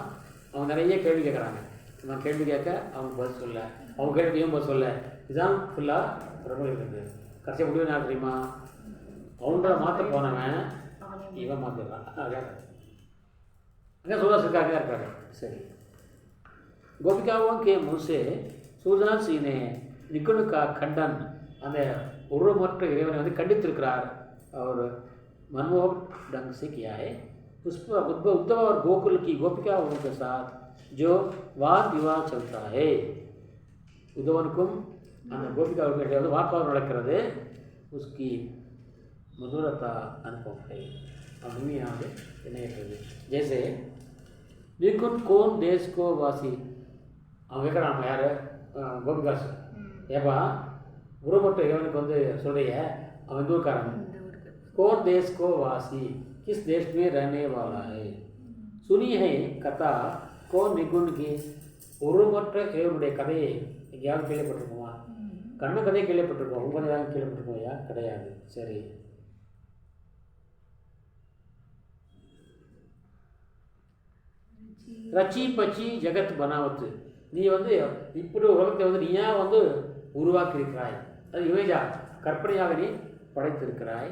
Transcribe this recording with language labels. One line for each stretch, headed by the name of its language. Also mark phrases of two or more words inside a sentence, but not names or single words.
Tamil: அவன் நிறைய கேள்வி கேட்குறாங்க. இவன் கேள்வி கேட்க அவன் பதில் சொல்ல, அவன் கேள்வியும் பதில் சொல்ல, இதுதான் ஃபுல்லாக பிரம்மகீத். கடைசி முடிவு என்ன தெரியுமா, அவன்கிட்ட மாற்ற போனவன் இவன் மாற்றிடுறான். அங்கே सूरदास இருக்காரு. சரி,
Hindi: गोपिकाओं के मुँह से सूरदास जी ने निगुण का खंडन,
Tamil: அந்த உருவமற்ற இறைவனை வந்து கண்டித்திருக்கிறார்.
Hindi: और मनमोहक ढंग से किया है. उद्धव और गोकुल की गोपिकाओं के साथ जो वाद विवाद चलता है,
Tamil: உத்தவனுக்கும் அந்த கோபிகாவுக்கும் இடையே வந்து வாக்குவாதம் நடக்கிறது.
Hindi: उसकी मधुरता अनुभव है,
Tamil: அருமையாக இணையற்றது.
Hindi: जैसे निगुण कौन देश को वासी,
Tamil: அவன் கேட்குறான், நம்ம யார் கோபிகாசு, ஏப்பா உருவப்பட்ட இறைவனுக்கு வந்து சொல்கிறிய, அவன் இந்த ஊருக்காரன்.
Hindi: कोर देस को वासी किस देश में रहने वाला है सुनी है कथा को निगुन की.
Tamil: உருவமற்ற இறைவனுடைய கதையை எங்கேயாவது கேள்விப்பட்டிருக்கோமா? கண்ணு கதையை கேள்விப்பட்டிருக்கோம், உங்கள் கதையாக கேள்விப்பட்டிருக்கோம் ஐயா? கிடையாது. சரி,
Hindi: रचि पचि जगत बनावत,
Tamil: நீ வந்து இப்படி உலகத்தை வந்து நீயா வந்து உருவாக்கியிருக்கிறாய், அது இமேஜா கற்பனையாக நீ படைத்திருக்கிறாய்.